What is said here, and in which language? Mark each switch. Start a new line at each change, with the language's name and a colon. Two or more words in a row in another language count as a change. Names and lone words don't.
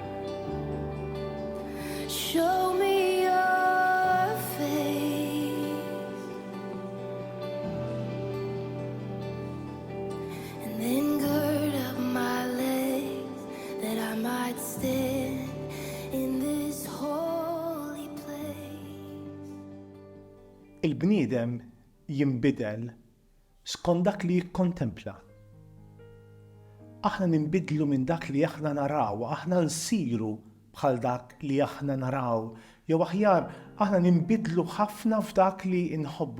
English: Show me your face. And then gird up my legs that I might stand in this holy place.
Maltese: Il-bniedem jinbidel skont dak li jikkontempla. Aħna ninbidlu minn dak li aħna naraw, aħna nsiru bħal dak li aħna naraw, jew aħjar aħna ninbidlu ħafna f'dak li nħobbu.